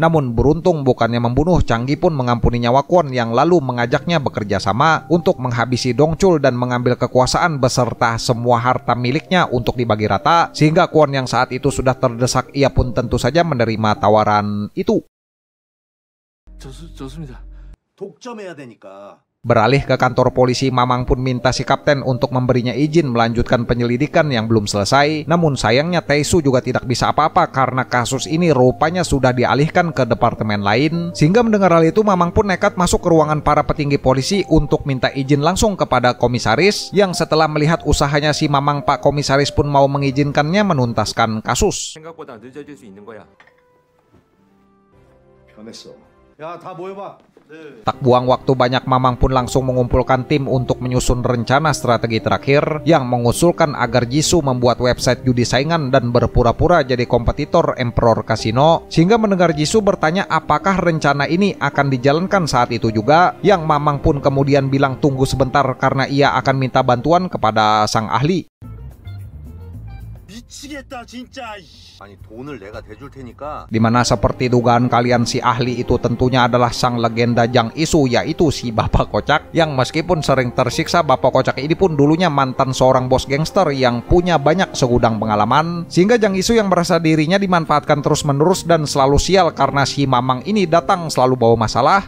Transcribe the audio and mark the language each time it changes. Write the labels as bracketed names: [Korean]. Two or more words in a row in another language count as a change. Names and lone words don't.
[Indonesian] Namun beruntung bukannya membunuh, Changi pun mengampuni nyawa Kwon yang lalu mengajaknya bekerja sama untuk menghabisi Dongchul dan mengambil kekuasaan beserta semua harta miliknya untuk dibagi rata. Sehingga Kwon yang saat itu sudah terdesak, ia pun tentu saja menerima tawaran itu. [Korean] 좋습니다. 독점해야 되니까. [Indonesian] Beralih ke kantor polisi, Mamang pun minta si kapten untuk memberinya izin melanjutkan penyelidikan yang belum selesai. Namun sayangnya Taesu juga tidak bisa apa-apa karena kasus ini rupanya sudah dialihkan ke departemen lain. Sehingga mendengar hal itu, Mamang pun nekat masuk ke ruangan para petinggi polisi untuk minta izin langsung kepada komisaris, yang setelah melihat usahanya si Mamang, Pak Komisaris pun mau mengizinkannya menuntaskan kasus. [Korean] 생각보다 늦어질 수 있는 거야. 변했어. 야, 다 모여봐. [Indonesian] Tak buang waktu banyak, Mamang pun langsung mengumpulkan tim untuk menyusun rencana strategi terakhir yang mengusulkan agar Jisoo membuat website judi saingan dan berpura-pura jadi kompetitor Emperor Casino. Sehingga mendengar Jisoo bertanya apakah rencana ini akan dijalankan saat itu juga, yang Mamang pun kemudian bilang tunggu sebentar karena ia akan minta bantuan kepada sang ahli. [Korean] 미치겠다 진짜. 아니 돈을 내가 대줄 테니까. [Indonesian] Dimana seperti dugaan kalian, si ahli itu tentunya adalah sang legenda Jang Isu, yaitu si Bapak Kocak, yang meskipun sering tersiksa, Bapak Kocak ini pun dulunya mantan seorang bos gangster yang punya banyak segudang pengalaman. Sehingga Jang Isu yang merasa dirinya dimanfaatkan terus-menerus dan selalu sial karena si Mamang ini datang selalu bawa masalah.